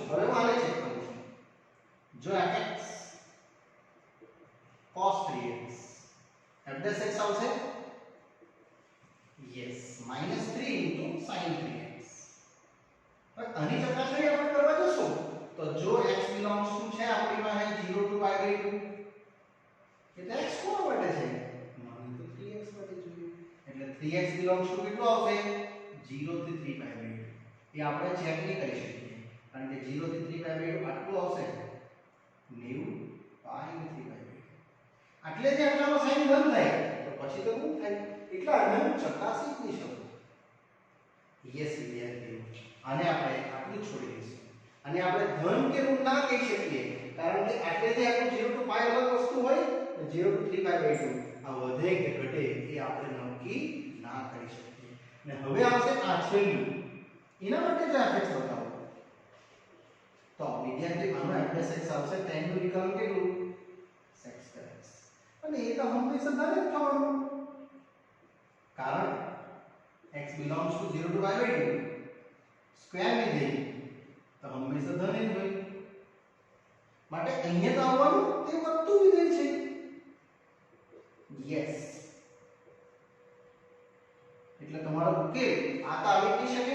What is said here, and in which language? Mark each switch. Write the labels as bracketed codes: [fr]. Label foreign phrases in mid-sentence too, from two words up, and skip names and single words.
[gu] હવે હું આને ચેક કરું છું. જો [en] fx cos 3x f dash x [gu] આવશે યસ -3 * sin 3x. હવે આની ચકાસણી આપણે કરવા જશું તો જો [en] x belongs to [gu] છે આપણી પાસે [en] 0 to pi by 2 [gu] એટલે x કોના માટે છે? મને તો 3x માટે જોઈએ એટલે [en] 3x belongs to [gu] કેટલું આવશે? 0 થી [en] 3 pi by 2. [gu] એ આપણે ચેક નહીં કરી શકીએ કારણ કે 0 થી [en] 3 pi by 2 [gu] આટલું આવશે [en] 90 pi / 3 pi by 2. [gu] એટલે જે આટલામાં sin ધન થાય તો પછી તો શું થાય? એટલે આને હું ચકાસી જ નહીં શકું. યસ વિદ્યાર્થીઓ, આને આપણે આટલું છોડી દઈશું. અને આપણે ધન કે ઋણ ના કહી શકીએ કારણ કે આટલેથી આપણું [en] 0 to pi [gu] અલગ વસ્તુ હોય [en] 0 to 3 pi by 2 [gu] આ વધે કે ઘટે એ આપણે નક્કી ના કરી શકીએ. અને હવે આવશે આ છેલ્લું. એના માટે જ fx બતાવો તો વિદ્યાર્થી આનો [en] f dash x [gu] આવશે 10 નું વિકલન કેટલું? [en] sec square x. [gu] અને એ તો હંમેશા ધન જ થવાનું કારણ [en] x belongs to 0 to pi by 2 [gu] સ્ક્વેર વિધેય તો હંમેશા ધન જ હોય. માટે અહીંયા તો આવવાનું તે વધતું વિધેય છે. યસ, એટલે તમારો ઉકેલ આ તો આવી નહીં શકે.